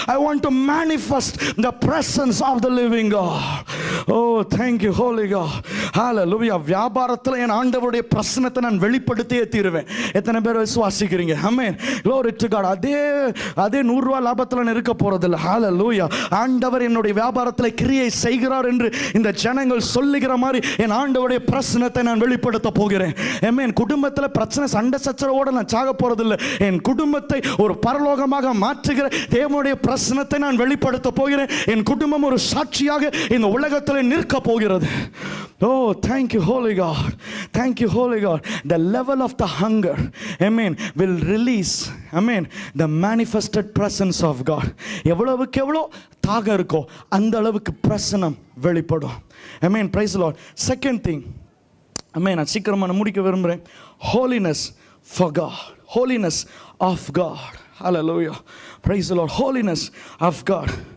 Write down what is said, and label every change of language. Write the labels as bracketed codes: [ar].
[en] I want to manifest the presence of the living God. Oh, thank you Holy God. Hallelujah. [ta] வியாபாரத்தில் என் ஆண்டவருடைய பிரசன்னத்தை நான் வெளிப்படுத்தியே தீருவேன். எத்தனை பேர் விசுவாசிக்கிறீங்க? Amen. [en] Glory to God. [ta] அதே 100 ரூபாய் லாபத்தில் நான் இருக்க போறதில்லை. Hallelujah. ஆண்டவர் என்னுடைய வியாபாரத்தில் கிரியை செய்கிறார் என்று இந்த ஜனங்கள் சொல்லுகிற மாதிரி என் ஆண்டவருடைய பிரசன்னத்தை நான் வெளிப்படுத்த போகிறேன். Amen. குடும்பத்தில் பிரச்சனை சண்டை சச்சரவோடு நான் சாக போறதில்லை. என் குடும்பத்தை ஒரு பரலோகமாக மாற்றுகிற தேவனுடைய பிரசன்னத்தை நான் வெளிப்படுத்த போகிறேன். என் குடும்பம் ஒரு சாட்சியாக இந்த உலகத்தில் நிற்க போகிறது. [en] Oh, thank you Holy God. Thank you Holy God. The level of the hunger, amen, will release, amen, the manifested presence of God. [ta] எவ்வளவுக்கு எவ்வளோ தாகம் இருக்கோ அந்த அளவுக்கு பிரசன்னம் வெளிப்படும். Amen. [en] Praise the Lord. Second thing, [ta] amen, நான் சீக்கிரமாக முடிக்க விரும்புகிறேன். [en] Holiness for God. Holiness of God. Hallelujah. Praise the Lord. Holiness of God.